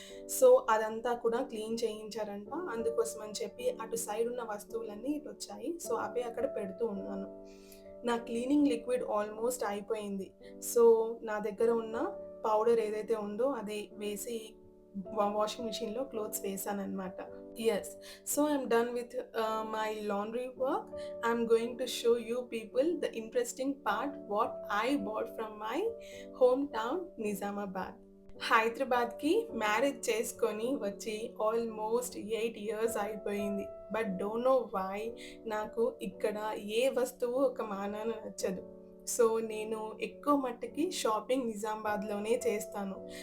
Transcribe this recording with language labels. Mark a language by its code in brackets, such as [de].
[te] So, అదంతా కూడా clean చేయించారంట. అందుకోసం అని చెప్పి అటు సైడ్ ఉన్న వస్తువులన్నీ ఇటొచ్చాయి. సో, అవే అక్కడ పెడుతూ ఉన్నాను. నా క్లీనింగ్ లిక్విడ్ ఆల్మోస్ట్ అయిపోయింది. సో, నా దగ్గర ఉన్న పౌడర్ ఏదైతే ఉందో అది వేసి వాషింగ్ మిషన్‌లో clothes వేశాననమాట. [en] Yes. So I'm done with my laundry work. I'm going to show you people the interesting part what I bought from my hometown Nizamabad. [te] హైదరాబాద్‌కి మ్యారేజ్ చేసుకొని వచ్చి ఆల్మోస్ట్ 8 ఇయర్స్ అయిపోయింది. [en] but don't know why [te] నాకు ఇక్కడ ఏ వస్తువు ఒక మానాన నచ్చదు. So, నేను ఎక్కువ మట్టుకి షాపింగ్ నిజామాబాద్‌లోనే చేస్తాను.